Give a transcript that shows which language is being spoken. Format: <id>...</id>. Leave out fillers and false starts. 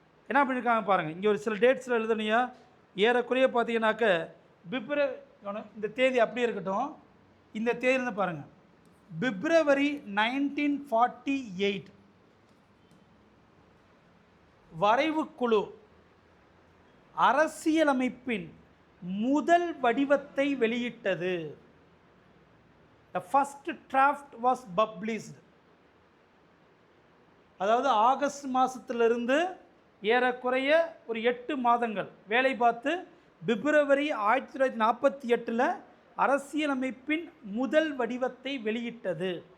<ta>என்ன பண்ணியிருக்காங்க பாருங்கள், இங்கே ஒரு சில டேட்ஸில் எழுதணையா, ஏறக்குறைய பார்த்தீங்கன்னாக்க பிப்ரவரி, இந்த தேதி அப்படியே இருக்கட்டும், இந்த தேதி பாருங்கள், பிப்ரவரி 1948 வரைவு குழு அரசியலமைப்பின் முதல் வடிவத்தை வெளியிட்டது.</ta> <en>The first draft was published.</en> <ta>அதாவது ஆகஸ்ட் மாதத்திலிருந்து ஏறக்குறைய ஒரு 8 மாதங்கள் வேலை பார்த்து பிப்ரவரி 1948 அரசியலமைப்பின் முதல் வடிவத்தை வெளியிட்டது.</ta>